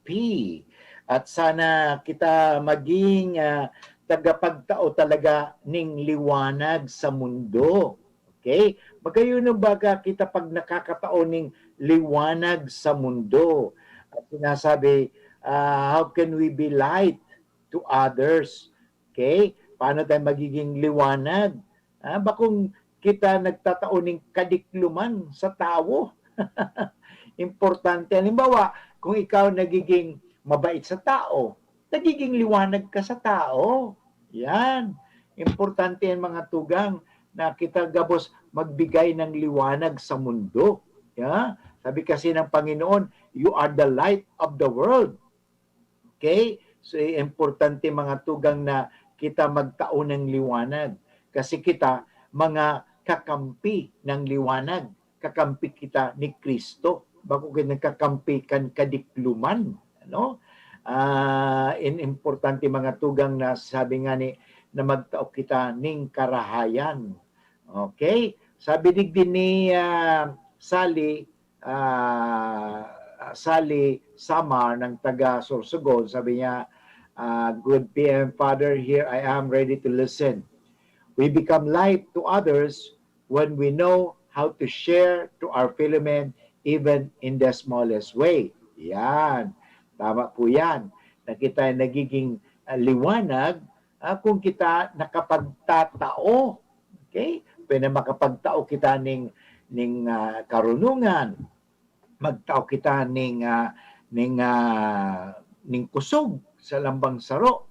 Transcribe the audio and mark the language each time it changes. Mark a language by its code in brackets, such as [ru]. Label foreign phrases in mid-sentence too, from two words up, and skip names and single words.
[bik] At sana kita maging tagapagtao talaga ning liwanag sa mundo. Okay? Magayon baga kita pag nakakatao ning liwanag sa mundo. [tl] At sinasabi, [en] how can we be light to others? Okay? [tl] Paano tayo magiging liwanag? [bik] Bakong kita nagtatao ning kadikluman sa tao? Importante. [tl] Halimbawa, kung ikaw nagiging mabait sa tao, nagiging liwanag ka sa tao. Yan. [bik] Importante yan mga tugang na kita gabos magbigay ng liwanag sa mundo. [tl] Yeah? Sabi kasi ng Panginoon, [en] you are the light of the world. Okay? So, [bik] importante mga tugang na kita magtao ng liwanag. Kasi kita, mga kakampi ng liwanag. Kakampi kita ni Kristo. Bako kita nagkakampi kan kadikluman. Ano? Importante mga tugang na sabi nga ni na magtao kita ning karahayan. [tl] Okay? Sabi din ni Sally Samar ng taga Sorsogon, sabi niya, [en] good PM Father, here I am ready to listen. We become light to others when we know how to share to our fellow men even in the smallest way. [tl] Yan. Tama po yan. [bik] Na kita nagiging liwanag kung kita nakapagtatao. Okay? Pwede makapagtao kita ning karunungan. Magtao kita ning kusog sa lambang saro.